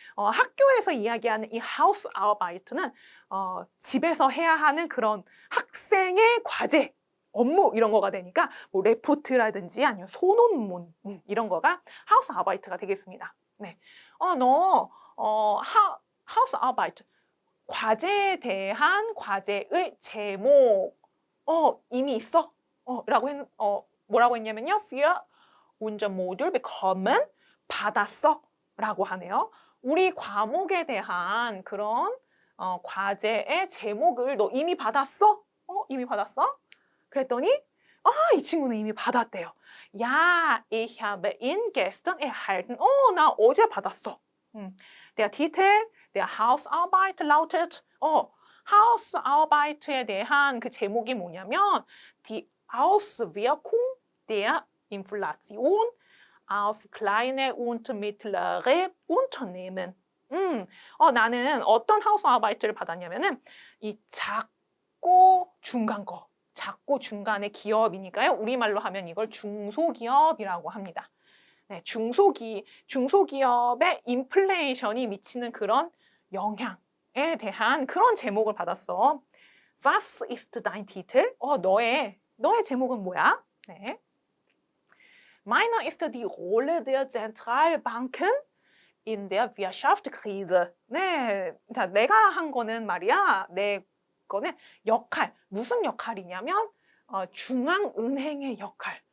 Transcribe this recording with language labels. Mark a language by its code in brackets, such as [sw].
[ko] 학교에서 이야기하는 이 하우스아바이트는 집에서 해야 하는 그런 학생의 과제, 업무 이런 거가 되니까 뭐 레포트라든지 아니면 소논문 이런 거가 하우스아바이트가 되겠습니다. 네. 너 하우스아바이트 과제에 대한 과제의 제목. 이미 있어? 뭐라고 했냐면요. [de] Wir unser Modul bekommen [ko] 받았어 라고 하네요. 우리 과목에 대한 그런 과제의 제목을 너 이미 받았어? 이미 받았어? 그랬더니 이 친구는 이미 받았대요. [de] Ja, ich habe ihn gestern erhalten. [ko] 나 어제 받았어. [de] Der Titel der Hausarbeit lautet [ko] Hausarbeit에 대한 그 제목이 뭐냐면 [de] Die Auswirkung der Inflation auf kleine und mittlere Unternehmen. [ko] 나는 어떤 하우스아바이트를 받았냐면은 이 작고 중간 거. 작고 중간의 기업이니까요. 우리말로 하면 이걸 중소기업이라고 합니다. 네, 중소기업의 인플레이션이 미치는 그런 영향에 대한 그런 제목을 받았어. [de] Was ist dein Titel? [ko] 너의 제목은 뭐야? 네. [de] Meiner ist die Rolle der Zentralbanken in der Wirtschaftskrise. [ko] 네, 자, 내가 한 거는 말이야. 내 거는 역할. 무슨 역할이냐면 중앙은행의 역할.